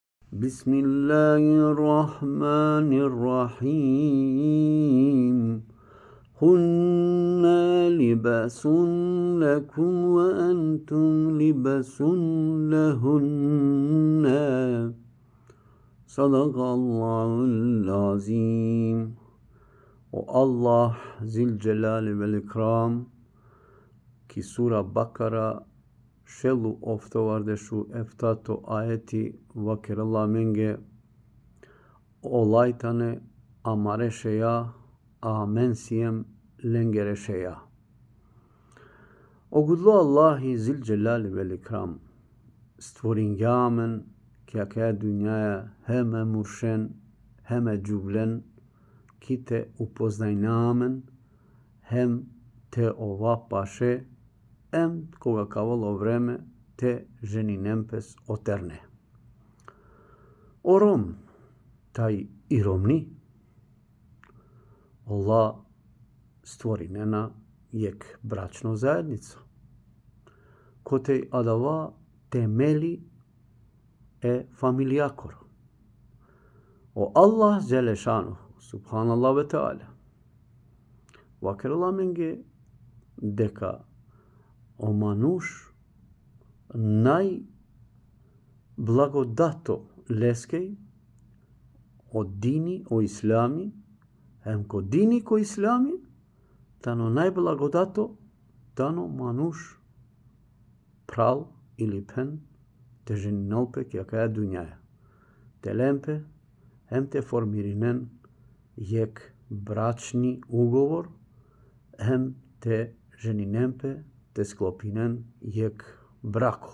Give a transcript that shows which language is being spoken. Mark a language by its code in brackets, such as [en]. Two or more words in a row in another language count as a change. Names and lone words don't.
[ar] بسم الله الرحمن الرحيم هن لباس لكم وأنتم لباس لهن صدق الله العظيم. [rom] O Allah [ar] ذو الجلال والإكرام [rom] ki Sura Bakara şelu oftovarde şu eftato ayeti vakirallah menge olaytane amareşeya amensiyem lengereşeya. O gudlu Allahi [ar] ذو الجلال والإكرام [rom] stvoringamen ki aka dünyaya heme muršen heme džublen ki te upoznajnamen hem te ova paše em koga kavalo vreme te ženinempes oterne. Orom taj iromni Allah stvorinena jek bračno zajednica kotej adava temeli e familjakor. O Allah Želešanu [ar] سبحان الله وتعالى [rom] vakirallah menge deka o manush naj blagodato leskej o dini o islami hem ko dini ko islami tano naj blagodato tano manush pral ili pen te ženinolpe ki akaja dunjaja te lempe hem te formirinen jek bračni ugovor hem te ženinempe te sklopinen jek brako.